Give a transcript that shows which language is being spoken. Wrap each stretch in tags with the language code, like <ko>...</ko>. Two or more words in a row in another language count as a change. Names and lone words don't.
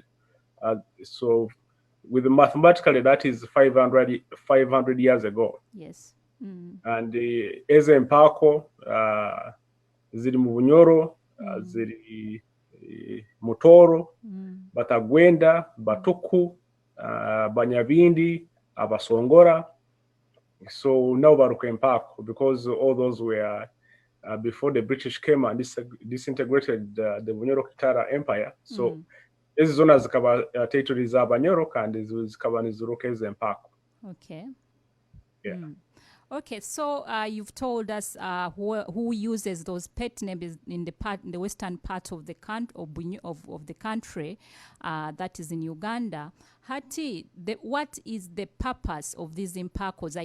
<en>So with mathematically that is 500 years ago. Yes. And as</en> <nyo>Empaako ziri mu Bunyoro, ziri Batooro, Batagwenda, Batuku, Banyabindi, Abasongora.</nyo> <en>So now baruka Empaako, because all those were before the British came and disintegrated the Bunyoro-Kitara Empire.</en> <nyo>So ezi zona zikaba territory za Banyoro kandi zikaba nizuruka as Empaako.</nyo> <en>Okay. Yeah. Okay, so you've told us who uses those pet names in the western part of the country, that is in Uganda. Hati, what is the purpose of these Empaakos?</en>